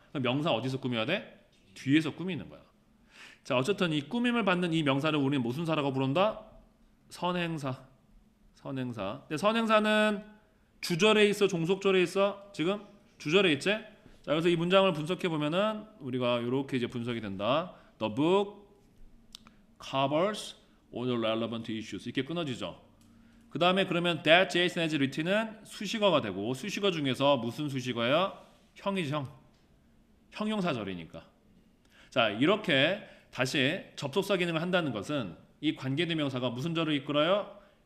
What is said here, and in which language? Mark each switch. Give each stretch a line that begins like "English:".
Korean: 그럼 명사 어디서 꾸며야 돼? 뒤에서 꾸미는 거야. 자, 어쨌든 이 꾸밈을 받는 이 명사를 우리는 무슨 사라고 부른다? 선행사. 선행사. 근데 선행사는 주절에 있어, 종속절에 있어? 지금 주절에 있지? 자, 그래서 이 문장을 분석해 보면은 우리가 이렇게 이제 분석이 된다.
English: The book covers all the relevant issues.
Korean: 이렇게 끊어지죠. 그 다음에 그러면
English: that Jason has written
Korean: 은 수식어가 되고 수식어 중에서 무슨 수식어예요? 형이죠, 형. 형용사절이니까. 자, 이렇게 다시 접속사 기능을 한다는 것은 이 관계대명사가 무슨 절을 이끌어요?